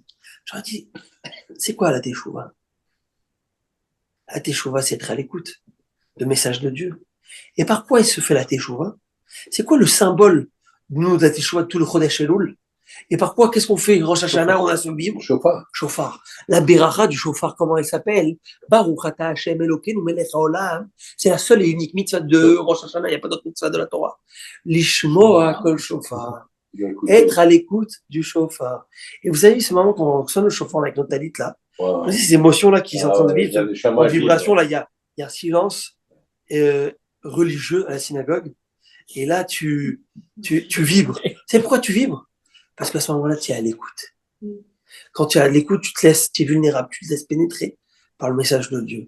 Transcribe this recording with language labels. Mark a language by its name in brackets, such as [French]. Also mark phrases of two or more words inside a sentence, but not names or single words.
[French] J'aurais dit, c'est quoi la teshuva? La teshuva, c'est être à l'écoute de message de Dieu. Et par quoi il se fait la teshuva? C'est quoi le symbole de nous, de la teshuva, de tout le [Hebrew] חודש אלול? [French] Et par quoi, qu'est-ce qu'on fait? Rosh Hashanah, on a ce bim. Shofar. La beracha du shofar, comment elle s'appelle? [Hebrew] ברוך אתה השם אלוקינו מלך העולם. [French] C'est la seule et unique mitzvah de Rosh Hashanah. Il n'y a pas d'autre mitzvah de la Torah. [Hebrew] לשמוע קול שופר. [French] Être à l'écoute du shofar. Et vous savez, ce moment quand on sonne le shofar avec notre talit là, ces émotions là qui sont en train de vivre, en vibration là, il y a un silence religieux à la synagogue. Et là, tu vibres. C'est pourquoi tu vibres? Parce qu'à ce moment-là, tu es à l'écoute. Quand tu es à l'écoute, tu es vulnérable, tu te laisses pénétrer par le message de Dieu.